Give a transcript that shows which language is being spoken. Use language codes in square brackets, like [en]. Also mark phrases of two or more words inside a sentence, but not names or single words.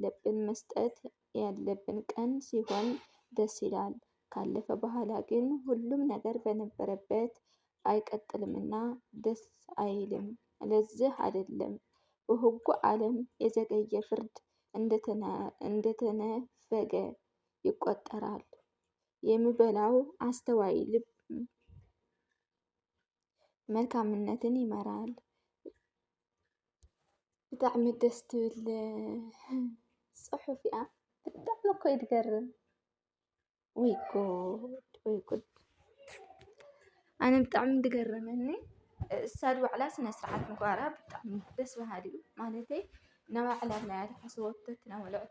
[am] ያለብን ቀን ሲሆን ደስ ይላል። ካለፈ በኋላ ግን ሁሉም ነገር በነበረበት አይቀጥልምና ደስ አይልም። ለዚህ አይደለም በሕጉ ዓለም የዘገየ ፍርድ እንደተነፈገ ይቆጠራል። የሚበላው አስተዋይ ልብ መልካምነትን ይመራል። ብጣዕሚ [ti] ደስ ትብል ፅሑፍ እያ። ብጣዕሚ እኮ እዩ ትገርም። ወይ ጉድ ኣነ ብጣዕሚ ትገርመኒ። እሳ ባዕላ ስነ ስርዓት ምግባራ ብጣዕሚ ደስ በሃሊ እዩ። ማለተይ ናባዕላ ናይ ተሓስበቶ ትናበልዐቶ